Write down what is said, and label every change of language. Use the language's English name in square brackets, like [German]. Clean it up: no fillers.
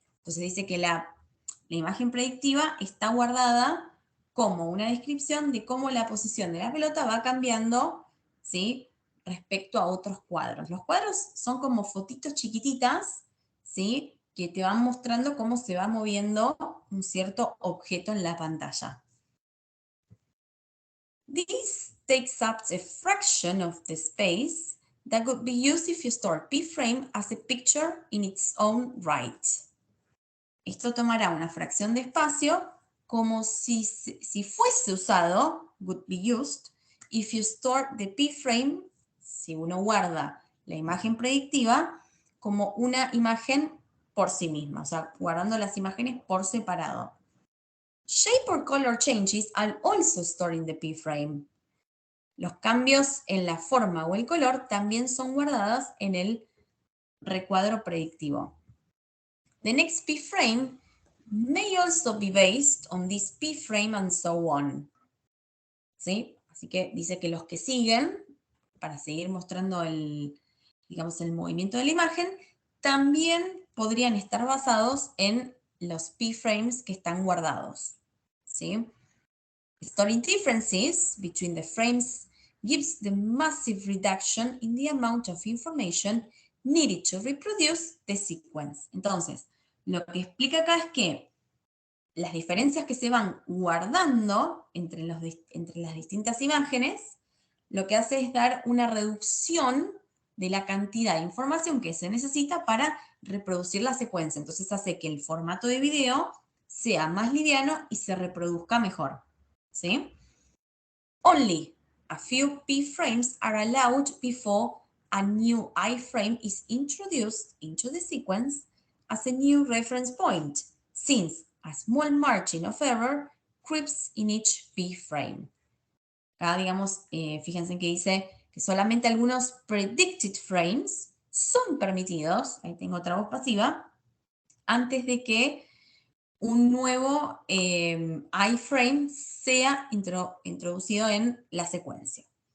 [Spanish] Entonces dice que la imagen predictiva está guardada como una descripción de cómo la posición de la pelota va cambiando, ¿sí? Respecto a otros cuadros. Los cuadros son como fotitos chiquititas, ¿sí? Que te van mostrando cómo se va moviendo un cierto objeto en la pantalla. [English] This takes up a fraction of the space that could be used if you store p-frame as a picture in its own right. [Spanish] Esto tomará una fracción de espacio como si fuese usado, [English] would be used, if you store the p-frame, [Spanish] si uno guarda la imagen predictiva, como una imagen por sí misma, o sea, guardando las imágenes por separado. [English] Shape or color changes are also stored in the p-frame. [Spanish] Los cambios en la forma o el color también son guardados en el recuadro predictivo. [English] The next p-frame may also be based on this p-frame and so on. [Spanish] ¿Sí? Así que dice que los que siguen, para seguir mostrando el movimiento de la imagen, también podrían estar basados en los p-frames que están guardados. ¿Sí? [English] Storing differences between the frames gives the massive reduction in the amount of information needed to reproduce the sequence. [Spanish] Entonces, lo que explica acá es que las diferencias que se van guardando entre las distintas imágenes, lo que hace es dar una reducción de la cantidad de información que se necesita para reproducir la secuencia. Entonces hace que el formato de video sea más liviano y se reproduzca mejor. ¿Sí? [English] Only a few p-frames are allowed before a new iframe is introduced into the sequence as a new reference point, since a small margin of error creeps in each p-frame. [Spanish] Acá, digamos, fíjense que dice que solamente algunos predicted frames son permitidos, ahí tengo otra voz pasiva, antes de que un nuevo iframe sea introducido en la secuencia.